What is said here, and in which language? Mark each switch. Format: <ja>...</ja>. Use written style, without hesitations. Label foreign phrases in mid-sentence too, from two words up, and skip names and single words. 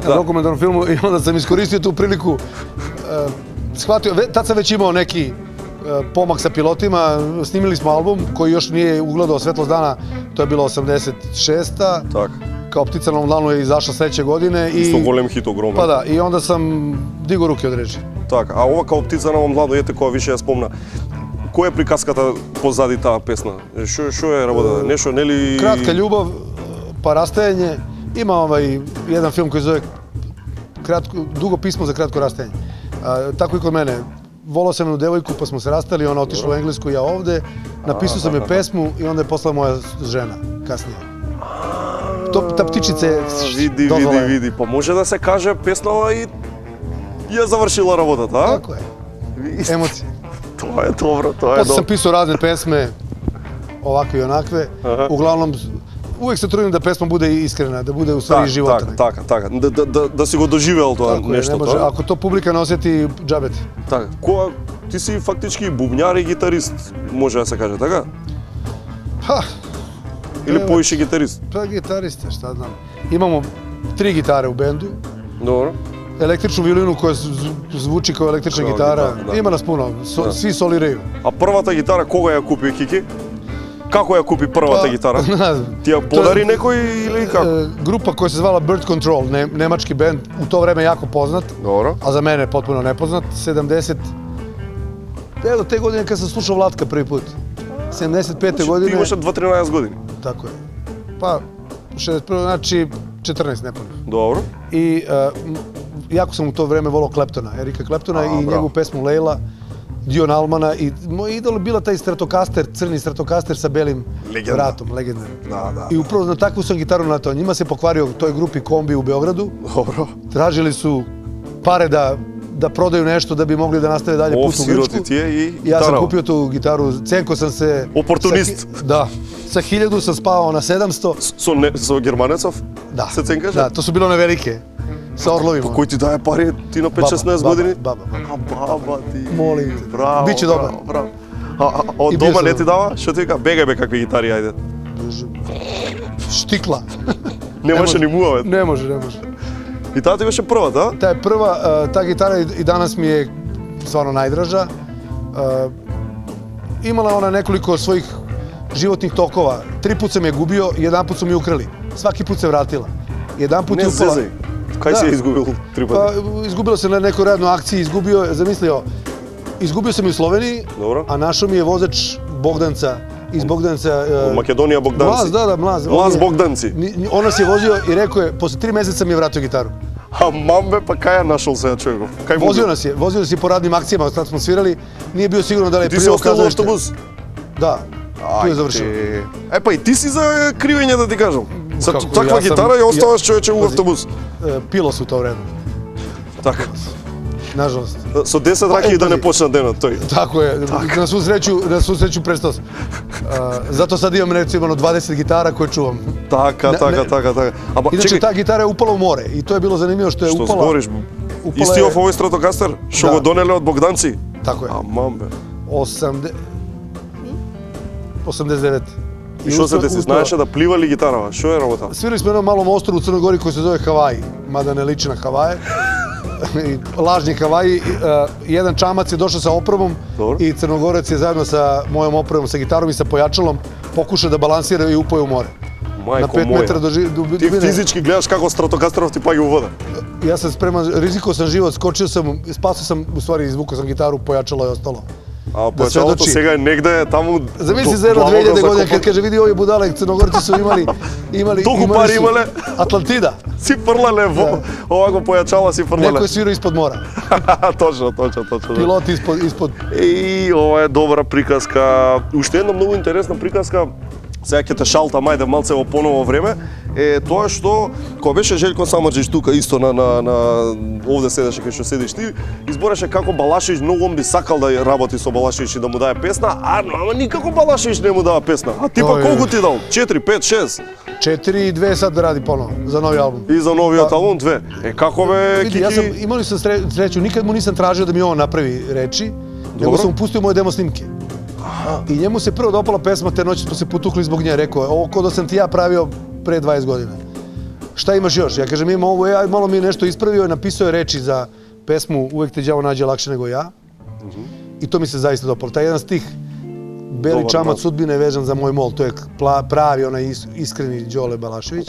<sr>Na dokumentarnom filmu i onda sam iskoristio tu priliku. Shvatio, tad sam već imao neki pomak sa pilotima, snimili smo album koji još nije ugledao svetlost dana, to je bilo 86-a.</sr> <mk>Tak.</mk> <sr>Kao Ptica na ovom dlanu je izašla sledeće godine.</sr> <mk>Isto golem hit, ogroman.</mk> <sr>Pa da, i onda sam digao ruke od reči.</sr> <mk>Так, а ова Kao Ptica на ovom dlanu, ете која више ја спомна. Која е приказката позади таа песна? Што е работа? Нешто, нели...</mk> <sr>Кратка љубав, па расtajanje. Има jedan film koji zove Dugo pismo za kratko rastajanje. Tako i kod mene. Volao sam jednu devojku, pa smo se rastali, ona otišla u Englesku, ja ovde. Napisao sam je pesmu i onda je poslala moja žena, kasnije. Ta ptičica je...</sr> <mk>Види. Па може да се каже песнава и ја завршила работата, а?</mk> <sr>Tako je. Emocije.</sr> <mk>Тоа е добро, тоа е</mk> <sr>Posle sam</sr> <mk>добро.</mk> <sr>pisao razne pesme, ovakve i onakve. Uglavnom, uvek se trudim da pesma bude iskrena, da bude u stvari iz života.</sr> <mk>Така. Да си го доживел тоа</mk> <sr>Tako je, ne</sr> <mk>нешто,</mk> <sr>može.</sr> <mk>тоа.</mk> <sr>Ako to publika ne osjeti, džabet.</sr> <mk>Така, која ти си фактички бубњар и гитарист, може да се каже, така?</mk> <sr>Ha,</sr> <mk>Или поише гитарист?</mk> <sr>pa gitarista, šta znam. Imamo 3 gitare u bendu.</sr> <mk>Добро.</mk> <sr>Električnu violinu koja zvuči kao električna gitara. da. Ima nas puno, svi soliraju.</sr> <mk>А првата гитара кога ја купи Кики? Како ја купи првата гитара? Ти ја подари некој или како?</mk> <sr>Grupa koja se zvala Bird Control, nemački bend, u to vreme jako poznat,</sr> <mk>Добро.</mk> <sr>a za mene potpuno nepoznat. 70... Evo, te godine kad sam slušao Vlatka prvi put. 75. godine...</sr> <mk>Ти имаше 2-13 години.</mk> <sr>Tako je. Pa, 61. znači 14 nepunih.</sr> <mk>Добро.</mk> <sr>I jako sam u to vreme volao Claptona, Erika Claptona i njegovu pesmu Leila, Dion Almana i moj idol je bila taj Stratocaster, crni Stratocaster sa belim vratom, legendarni. Da. I upravo na takvu sam gitaru natao. Njima se pokvario u toj grupi Kombi u Beogradu. Dobro. Tražili su pare da prodaju nešto da bi mogli da nastave dalje put u Grčku. Siroti ti je i Ja sam gitara. kupio tu gitaru, cenko sam se... Oportunist. Da. Sa 1000 sam spao na 700.</sr> <mk>Со германецов?</mk> <sr>Da.</sr> <mk>Се ценкаш?</mk> <sr>Da, to su bile one velike. Sa orlovima.</sr> <mk>Кој ти даje пари, ти на 5-16 години?</mk> <sr>Baba.</sr> <mk>А баба ти.</mk> <sr>Molim te.</sr> <mk>Браво.</mk> <sr>Biće dobar.</sr> <mk>Браво. А од</mk> <sr>И био</sr> <mk>дома</mk> <sr>сум</sr> <mk>не</mk> <sr>добар.</sr> <mk>ти дава? Што ти вика? Бегај бе какви гитари, ајде.</mk> <sr>Štikla.</sr> <mk>Немаше ни муавет.</mk> <sr>Ne može.</sr> <mk>И таа ти беше прва, да?</mk> <sr>Ta je prva, ta gitara i danas mi je stvarno najdraža. Imala ona nekoliko svojih životnih tokova. 3 put sam je gubio, 1 put su mi ukrali. Svaki put se vratila. 1 put</sr> <mk>Не</mk> <sr>je upala.</sr> <mk>зезај. Кај си ја изгубил 3</mk> <sr>Pa,</sr> <mk>пати?</mk> <sr>izgubilo se na nekoj radnoj akciji, izgubio sam je u Sloveniji, Dobro. a našao mi je vozač Bogdanca, iz Bogdanca...</sr> <mk>Од Македонија Богданци.</mk> <sr>Mlaz, da, Mlaz. Mlaz Bogdanci. On nas je vozio i rekao je, posle 3 meseca mi je vratio gitaru.</sr> <mk>А мамбе, па кај ја нашол сега човеков? Кај</mk> <sr>Vozio nas je po radnim akcijama, tad smo svirali, nije bio sigurno da li je</sr> <mk>Ти си</mk> <sr>prije</sr> <mk>оставил автобус?</mk> <sr>Da, tu je završio.</sr> <mk>Е, па и ти си за кривење да ти кажам. Со Како, таква</mk> <sr>ја сам-</sr> <mk>гитара ја оставаш</mk> <sr>ја-</sr> <mk>човече у Пази. автобус.</mk> <sr>Pilo su u to vreme,</sr> <mk>Така.</mk> <sr>nažalost.</sr> <mk>Со 10 раки и да не почна денот тој.</mk> <sr>Tako je, na svu sreću prestao sam. Zato sad imam recimo 20 gitara koje čuvam.</sr> <mk>Така. Ама</mk> <sr>Inače,</sr> <mk>чекај,</mk> <sr>ta gitara je upala u more i to je bilo zanimljivo što je</sr> <mk>што</mk> <sr>upala...</sr> <mk>збориш?</mk> <sr>upala</sr> <mk>Исти</mk> <sr>je-</sr> <mk>овој Стратокастер што Да. го донеле од Богданци?</mk> <sr>Tako je.</sr> <mk>А мамбе. 89. И што се деси? Знаеше да плива ли гитарава? Што е работа?</mk> <sr>Svirali smo na jednom malom ostrovu u Crnoj Gori koji se zove Havaji, mada ne liči na Havaje. Lažni Havaji. Jedan čamac je došao sa opremom Dobro. i Crnogorac je zajedno sa mojom opremom, sa gitarom i sa pojačalom pokušao da balansira i upao je u more. Na</sr> <mk>Мајко</mk> <sr>5 metara</sr> <mk>моја.</mk> <sr>do</sr> <mk>Ти</mk> <sr>dubine.</sr> <mk>физички гледаш како Стратокастеров ти паѓа у вода.</mk> <sr>Ja sam spreman, rizikao sam život, skočio sam, spasao sam, u stvari izvukao sam gitaru, pojačalo je ostalo.</sr> <mk>А појачалото сега е негде таму. Замисли за едно 2000 година</mk> <sr>kad kaže vidi ovi budale Crnogorci su imali</sr> <mk>Толку пари имале. Атлантида. Си фрлале овако појачала си фрлале. Некој свира испод мора. Точно. Пилоти испод. И ова е добра приказка. Уште една многу интересна приказка. Сега ќе те шалтам, ајде малце во поново време, е тоа што кога беше Желјко Самарџиќ тука исто на овде седеше кај што седиш ти, избореше како Балашевиќ многу он би сакал да работи со Балашевиќ и да му даде песна, ама никако Балашевиќ не му дава песна. А ти па колку ти дал? 4, 5, 6? 4 и 2 сад да ради поново за нови албум. И за новиот албум 2. Како бе, Кики?</mk> <sr>Ја имали сум среќу, никад му нисам тражио да ми ово направи речи, него сам му пустио моје демо снимке. I njemu se prvo dopala pesma, te noći smo se potukli zbog nje, rekao je, ovo ko da sam ti ja pravio pre 20 godina. Šta imaš još? Ja kažem, ima ovo, malo mi je nešto ispravio i napisao je reči za pesmu Uvek te đavo nađe lakše nego ja. I to mi se zaista dopalo. Taj jedan stih, Beli čamac sudbine vezan za moj mol, to je pravi onaj iskreni Đole Balašević.</sr>